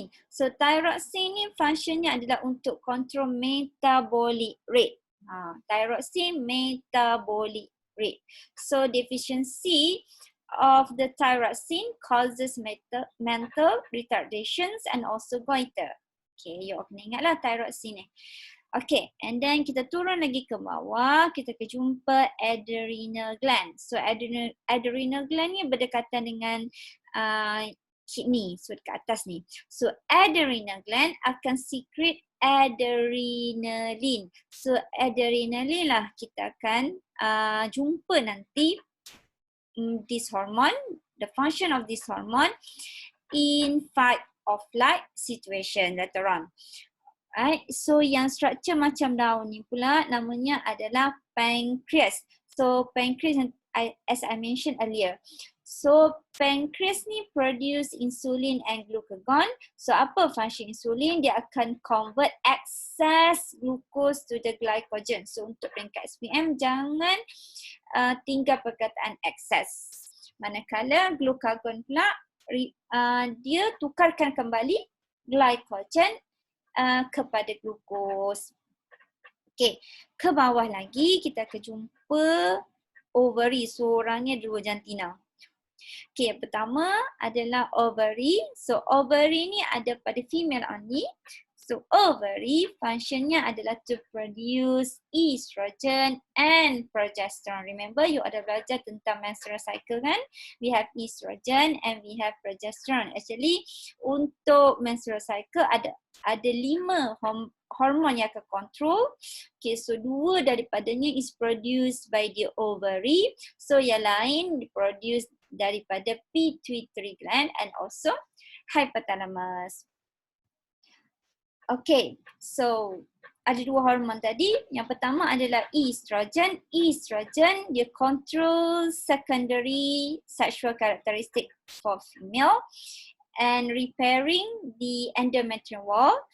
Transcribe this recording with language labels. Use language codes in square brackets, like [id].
[ms] So thyroxine ni functionnya adalah untuk control metabolic rate. [en] Thyroxine metabolic rate. So deficiency of the thyroxine causes mental retardations and also goiter. [ms] Okay, you kena ingatlah thyroxine ni. Okay, and then kita turun lagi ke bawah, kita akan jumpa adrenal gland. So adrenal gland ni berdekatan dengan kidney, so dekat atas ni. So adrenal gland akan secrete adrenaline. So adrenaline lah kita akan jumpa nanti [en] this hormone, the function of this hormone in fight flight situation later on. [ms] Right, so yang structure macam daun ni pula namanya adalah pancreas. [en] So pancreas, as I mentioned earlier. So pancreas ni produce insulin and glucagon. So apa function insulin? Dia akan convert excess glucose to the glycogen. [ms] So untuk peringkat SPM jangan tinggal perkataan excess. Manakala glucagon pula dia tukarkan kembali glycogen kepada glukos. Okey, ke bawah lagi kita akan jumpa ovary. So orangnya dua jantina. Okey, yang pertama adalah ovary. So ovary ni ada pada female only. So ovary functionnya adalah [en] to produce estrogen and progesterone. [ms] Remember you ada belajar tentang menstrual cycle kan? [en] We have estrogen and we have progesterone. [ms] Actually untuk menstrual cycle ada 5 hormon yang akan control. [en] Okay, so 2 daripadanya is produced by the ovary. [ms] So yang lain diproduce daripada pituitary gland and also hypothalamus. Okay, so ada 2 hormon tadi. Yang pertama adalah estrogen. [en] Estrogen dia control secondary sexual characteristic for female and repairing the endometrial wall.